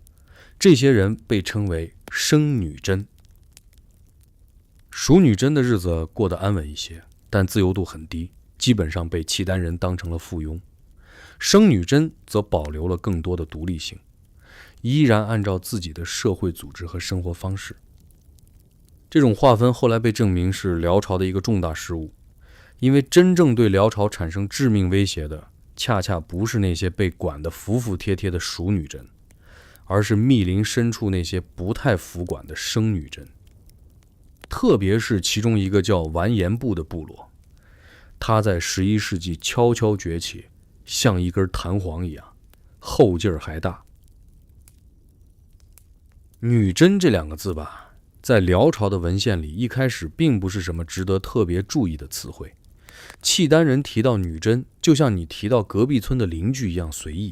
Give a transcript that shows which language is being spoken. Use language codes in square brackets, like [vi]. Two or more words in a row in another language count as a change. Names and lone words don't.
[zh] 這些人被稱為生女真。蜀女真的日子過得安穩一些，但自由度很低，基本上被契丹人当成了附庸。生女真則保留了更多的独立性，依然按照自己的社會組織和生活方式。這種劃分後來被證明是遼朝的一個重大失誤，因為真正對遼朝產生致命威脅的，恰恰不是那些被管得服服帖帖的蜀女真，而是密林深處那些不太服管的生女真。特別是其中一個叫完颜部的部落，他在11世紀悄悄崛起，像一根彈簧一樣，後勁兒還大。女真這2個字吧，在遼朝的文獻裡一開始並不是什麼值得特別注意的詞彙。契丹人提到女真，就像你提到隔壁村的鄰居一樣隨意。